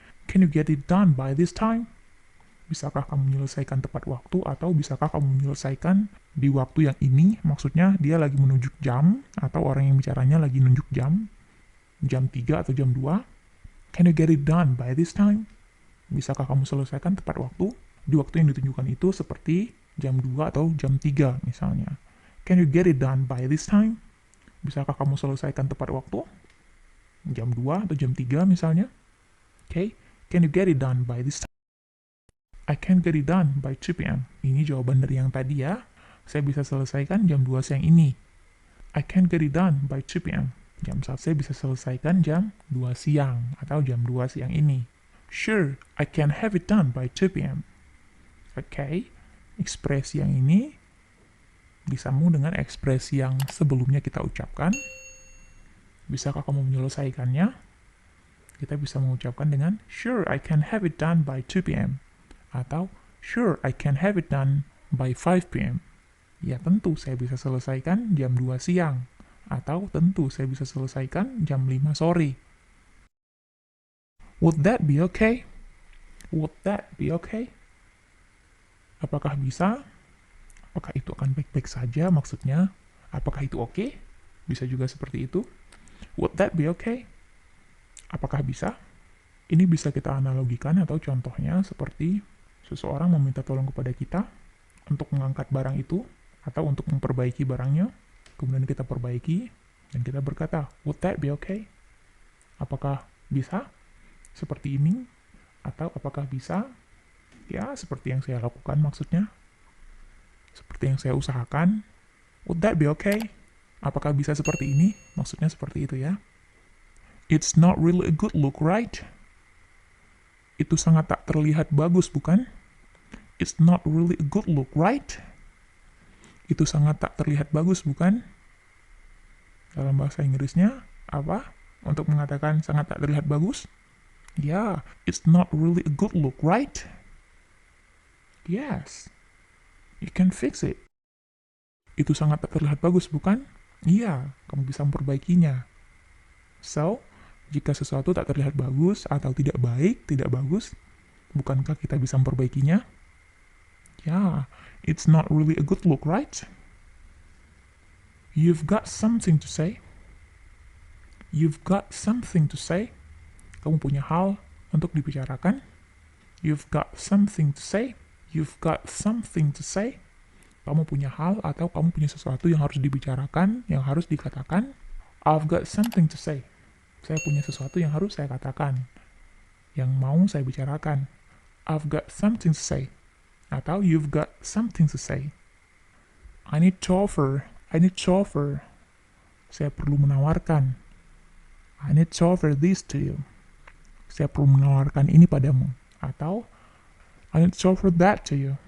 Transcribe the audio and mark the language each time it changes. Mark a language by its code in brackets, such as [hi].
[en] Can you get it done by this time? [id] Bisakah kamu menyelesaikan tepat waktu atau bisakah kamu menyelesaikan di waktu yang ini? Maksudnya dia lagi menunjuk jam atau orang yang bicaranya lagi nunjuk jam 3 atau jam 2. [en] Can you get it done by this time? [id] Bisakah kamu selesaikan tepat waktu? Di waktu yang ditunjukkan itu seperti jam 2 atau jam 3 misalnya. [en] Can you get it done by this time? [id] Bisakah kamu selesaikan tepat waktu? Jam 2 atau jam 3 misalnya. Okay. [en] Can you get it done by this time? I can get it done by 2 p.m. [id] Ini jawaban dari yang tadi ya. Saya bisa selesaikan jam 2 siang ini. [en] I can get it done by 2 p.m. [id] Jam 1 saya bisa selesaikan jam 2 siang atau jam 2 siang ini. [en] Sure, I can have it done by 2 p.m. Okay. [id] Ekspresi yang ini disambung dengan ekspresi yang sebelumnya kita ucapkan. Bisakah kamu menyelesaikannya? Kita bisa mengucapkan dengan [en] sure, I can have it done by 2 p.m. Atau sure, I can have it done by 5 p.m. [id] Ya tentu saya bisa selesaikan jam 2 siang. Atau tentu saya bisa selesaikan jam 5 sore. [en] Would that be okay? Would that be okay? [id] Apakah bisa? Apakah itu akan baik-baik saja maksudnya? Apakah itu oke? Bisa juga seperti itu. [en] Would that be okay? [id] Apakah bisa? Ini bisa kita analogikan atau contohnya seperti seseorang meminta tolong kepada kita untuk mengangkat barang itu atau untuk memperbaiki barangnya. Kemudian kita perbaiki dan kita berkata, [en] would that be okay? [id] Apakah bisa? Seperti ini? Atau apakah bisa? Ya, seperti yang saya lakukan maksudnya. Seperti yang saya usahakan. [en] Would that be okay? [id] Apakah bisa seperti ini? Maksudnya seperti itu ya. [en] It's not really a good look, right? [id] Itu sangat tak terlihat bagus, bukan? [en] It's not really a good look, right? [id] Itu sangat tak terlihat bagus, bukan? Dalam bahasa Inggrisnya, apa? Untuk mengatakan sangat tak terlihat bagus? [en] Yeah, it's not really a good look, right? Yes. You can fix it. [id] Itu sangat tak terlihat bagus, bukan? Iya, kamu bisa memperbaikinya. So, jika sesuatu tak terlihat bagus atau tidak baik, tidak bagus, bukankah kita bisa memperbaikinya? [en] Yeah, it's not really a good look, right? You've got something to say. You've got something to say. [id] Kamu punya hal untuk dibicarakan. [en] You've got something to say. You've got something to say. [id] Kamu punya hal atau kamu punya sesuatu yang harus dibicarakan, yang harus dikatakan. [en] I've got something to say. [id] Saya punya sesuatu yang harus saya katakan, yang mau saya bicarakan. [en] I've got something to say. Atau you've got something to say. I need to offer. I need to offer. [id] Saya perlu menawarkan. [en] I need to offer this to you. [id] Saya perlu menawarkan ini padamu. [en] Atau I need to offer that to you.